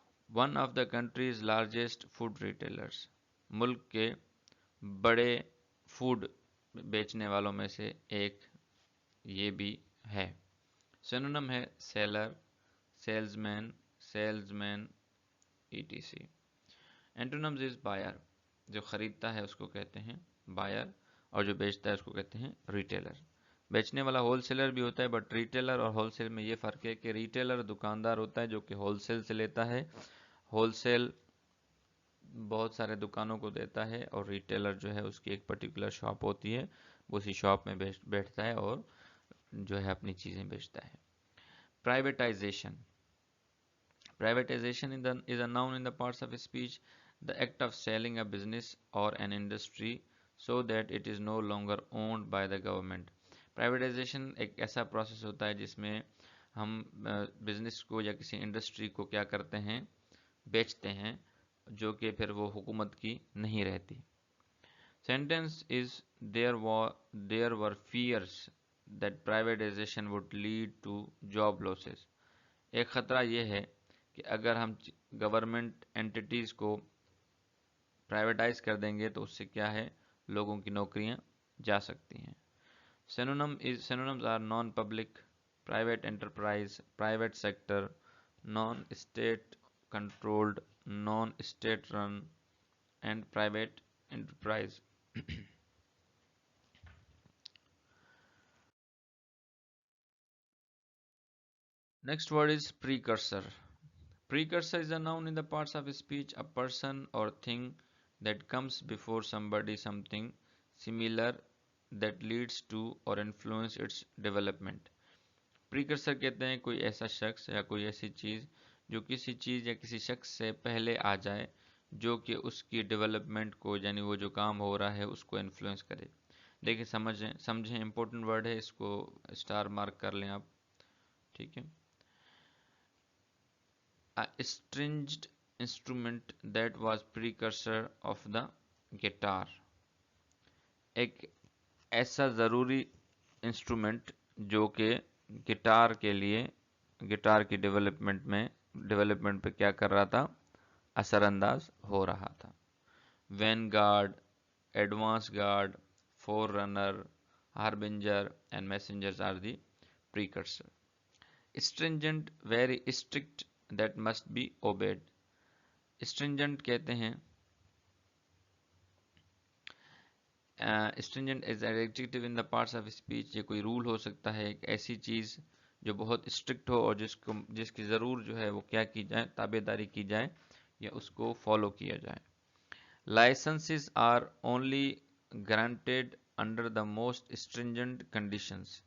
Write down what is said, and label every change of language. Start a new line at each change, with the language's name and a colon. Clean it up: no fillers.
English: One of the country's largest food retailers.
Urdu: ملک کے بڑے food بیچنے والوں میں سے ایک یہ بھی ہے.
English: Synonym ہے seller, salesman, etc. Antonyms is buyer,
Urdu: جو خریدتا ہے اس کو کہتے ہیں بائر، اور جو بیچتا ہے اس کو کہتے ہیں ریٹیلر. بیچنے والا ہول سیلر بھی ہوتا ہے، بٹ ریٹیلر اور ہول سیل میں یہ فرق ہے کہ ریٹیلر دکاندار ہوتا ہے جو کہ ہول سیل سے لیتا ہے، ہول سیل بہت سارے دکانوں کو دیتا ہے، اور ریٹیلر جو ہے اس کی ایک پرٹیکولر شاپ ہوتی ہے، وہ اسی شاپ میں بیٹھتا ہے اور جو ہے اپنی چیزیں بیچتا ہے.
English: Privatization. Privatization is a noun in the parts of speech, the act of selling a business or an industry so that it is no longer owned by the government.
Urdu: Privatization ایک ایسا پروسیس ہوتا ہے جس میں ہم business کو یا کسی انڈسٹری کو کیا کرتے ہیں، بیچتے ہیں، جو کہ پھر وہ حکومت کی نہیں رہتی.
English: Sentence is there were fears that privatization would lead to job losses.
Urdu: ایک خطرہ یہ ہے کہ اگر ہم گورنمنٹ انٹیٹیز کو پرائیویٹائز کر دیں گے تو اس سے کیا ہے، لوگوں کی نوکریاں جا سکتی ہیں.
English: Synonyms are non-public, private enterprise, private sector, non-state controlled, non-state run, and private enterprise. Next word is precursor. Precursor is a noun in the parts of speech, a person or thing that comes before somebody, something similar that leads to or influence its development.
Urdu: Precursor کہتے ہیں کوئی ایسا شخص یا کوئی ایسی چیز جو کسی چیز یا کسی شخص سے پہلے آ جائے، جو کہ اس کی ڈیولپمنٹ کو، یعنی وہ جو کام ہو رہا ہے اس کو انفلوئنس کرے. دیکھیں سمجھیں امپورٹنٹ ورڈ ہے، اس کو اسٹار مارک کر لیں آپ. ٹھیک ہے.
English: A stringed instrument that was precursor of the guitar.
Urdu: ایک ایسا ضروری انسٹرومنٹ جو کہ گٹار کے لیے، گٹار کی ڈیولپمنٹ پہ کیا کر رہا تھا، اثر انداز ہو رہا تھا.
English: Vanguard, advance guard, forerunner, harbinger and messengers are the precursor. Stringent, very strict, that must be obeyed. Stringent
Urdu: کہتے ہیں
English: stringent is an adjective in the parts of speech.
Urdu: یہ کوئی رول ہو سکتا ہے، ایک ایسی چیز جو بہت اسٹرکٹ ہو اور جس کی ضرور جو ہے وہ کیا کی جائے، تابع داری کی جائے یا اس کو فالو کیا جائے.
English: Licenses are only granted under the most stringent conditions.